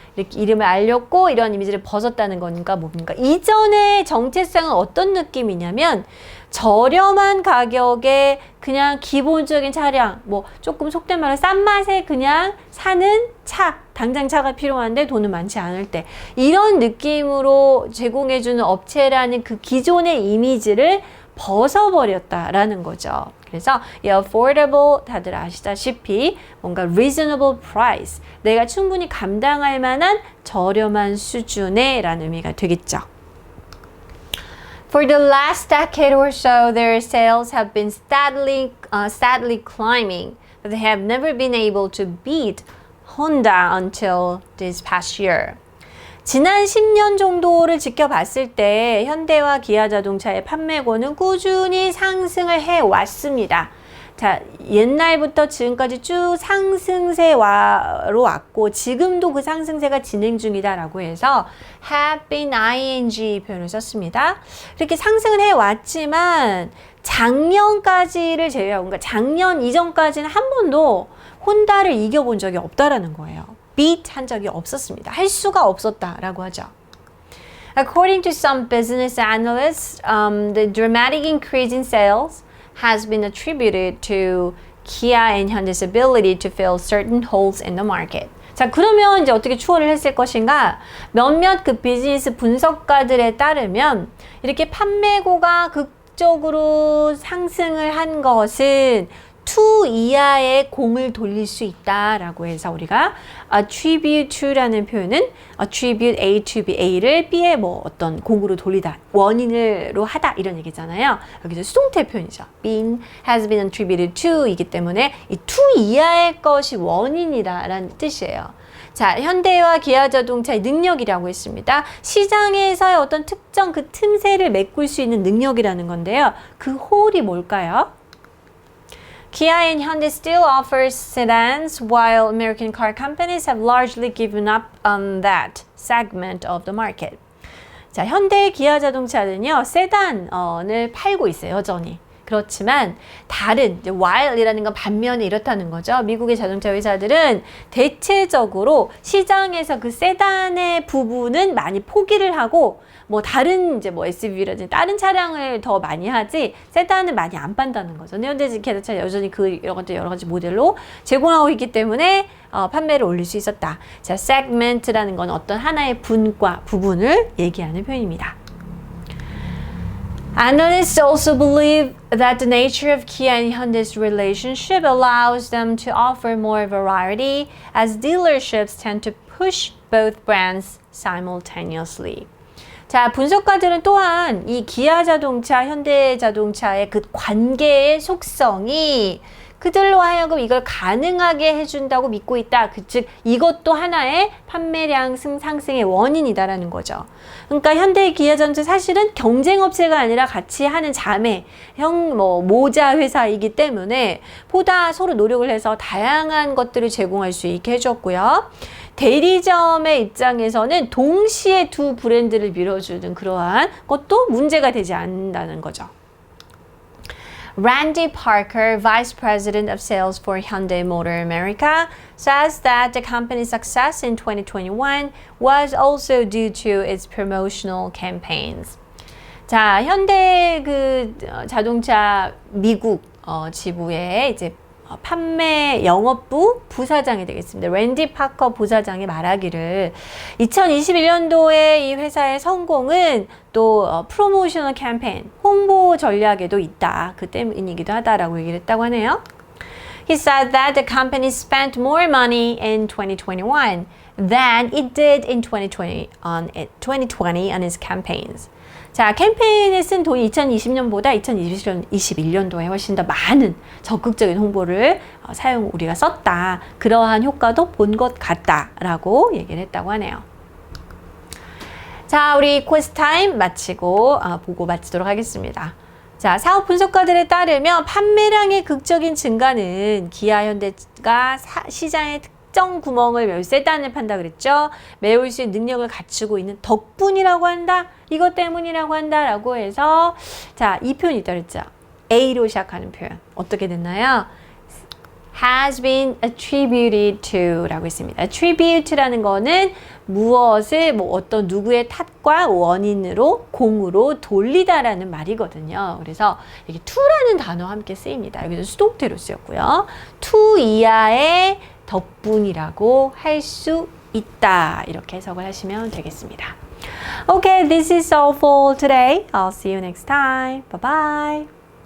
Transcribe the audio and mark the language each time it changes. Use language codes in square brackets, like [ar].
[ko] 이렇게 이름을 알렸고 이런 이미지를 벗었다는 거니까 뭡니까? 이전의 정체성은 어떤 느낌이냐면 저렴한 가격에 그냥 기본적인 차량, 뭐 조금 속된 말로 싼 맛에 그냥 사는 차, 당장 차가 필요한데 돈은 많지 않을 때 이런 느낌으로 제공해주는 업체라는 그 기존의 이미지를 벗어버렸다라는 거죠. 그래서 이 affordable 다들 아시다시피 뭔가 [en] reasonable price, [ko] 내가 충분히 감당할 만한 저렴한 수준의 라는 의미가 되겠죠. [en] For the last decade or so, their sales have been steadily climbing, but they have never been able to beat Honda until this past year. [ko] 지난 10년 정도를 지켜봤을 때 현대와 기아 자동차의 판매고는 꾸준히 상승을 해왔습니다. 자, 옛날부터 지금까지 쭉 상승세로 왔고 지금도 그 상승세가 진행 중이다라고 해서 [en] have been ing [ko] 표현을 썼습니다. 이렇게 상승을 해왔지만 작년까지를 제외하고, 그러니까 작년 이전까지는 한 번도 혼다를 이겨본 적이 없다라는 거예요. beat 한 적이 없었습니다. 할 수가 없었다라고 하죠. [en] According to some business analysts, the dramatic increase in sales has been attributed to Kia and Hyundai's ability to fill certain holes in the market. [ko] 자, 그러면 이제 어떻게 추월을 했을 것인가? 몇몇 그 비즈니스 분석가들에 따르면 이렇게 판매고가 극적으로 상승을 한 것은 2 이하의 공을 돌릴 수 있다라고 해서 우리가 attribute to라는 표현은 [en] attribute A to B, [ko] A를 B의 뭐 어떤 공으로 돌리다, 원인으로 하다 이런 얘기잖아요. 여기서 수동태 표현이죠. [en] has been attributed to [ko] 이기 때문에 이 2 이하의 것이 원인이다라는 뜻이에요. 자, 현대와 기아 자동차의 능력이라고 했습니다. 시장에서의 어떤 특정 그 틈새를 메꿀 수 있는 능력이라는 건데요. 그 홀이 뭘까요? [en] Kia and Hyundai still offers sedans, while American car companies have largely given up on that segment of the market. [ko] 자, 현대 기아 자동차는요, 세단을 팔고 있어요, 여전히. 그렇지만 다른 이제 while이라는 건 반면에 이렇다는 거죠. 미국의 자동차 회사들은 대체적으로 시장에서 그 세단의 부분은 많이 포기를 하고 뭐 다른 이제 뭐 SUV라든지 다른 차량을 더 많이 하지 세단은 많이 안 판다는 거죠. 현대기아차 여전히 그 이런 것들 여러 가지 모델로 제공하고 있기 때문에 판매를 올릴 수 있었다. 자, segment라는 건 어떤 하나의 부분을 얘기하는 표현입니다. [en] Analysts also believe that the nature of Kia and Hyundai's relationship allows them to offer more variety as dealerships tend to push both brands simultaneously. [ko] 자, 분석가들은 또한 이 기아 자동차, 현대 자동차의 그 관계의 속성이 그들로 하여금 이걸 가능하게 해준다고 믿고 있다. 즉 이것도 하나의 판매량 상승의 원인이다라는 거죠. 그러니까 현대 기아 자동차 사실은 경쟁업체가 아니라 같이 하는 자매, 모자 회사이기 때문에 보다 서로 노력을 해서 다양한 것들을 제공할 수 있게 해줬고요. 대리점의 입장에서는 동시에 두 브랜드를 밀어주는 그러한 것도 문제가 되지 않는다는 거죠. [en] Randy Parker, Vice President of Sales for Hyundai Motor America, says that the company's success in 2021 was also due to its promotional campaigns. [ko] 자, 현대 그 자동차 미국 지부의 이제 판매 영업부 부사장이 되겠습니다. 랜디 파커 부사장이 말하기를 2021년도에 이 회사의 성공은 또 프로모셔널 캠페인, 홍보 전략에도 있다. 그 때문이기도 하다라고 얘기를 했다고 하네요. [en] He said that the company spent more money in 2021 than it did in 2020 on its campaigns. [ko] 자, 캠페인에 쓴 돈이 2020년보다 2021년도에 훨씬 더 많은 적극적인 홍보를 우리가 썼다. 그러한 효과도 본 것 같다라고 얘기를 했다고 하네요. 자, 우리 quiz 타임 마치고 보고 마치도록 하겠습니다. 자, 사업 분석가들에 따르면 판매량의 극적인 증가는 기아 현대가 시장의 특정 구멍을 세단을 판다 그랬죠. 메울 수 있는 능력을 갖추고 있는 덕분이라고 한다. 이것 때문이라고 한다라고 해서 자, 이 표현이 있다 그랬죠. A로 시작하는 표현. 어떻게 됐나요? [en] has been attributed to [ko] 라고 했습니다. attribute라는 거는 무엇을 어떤 누구의 탓과 원인으로 공으로 돌리다라는 말이거든요. 그래서 이게 to라는 단어와 함께 쓰입니다. 여기서 수동태로 쓰였고요. to 이하의 덕분이라고 할 수 있다. 이렇게 해석을 하시면 되겠습니다. [en] Okay, this is all for today. I'll see you next time. Bye bye.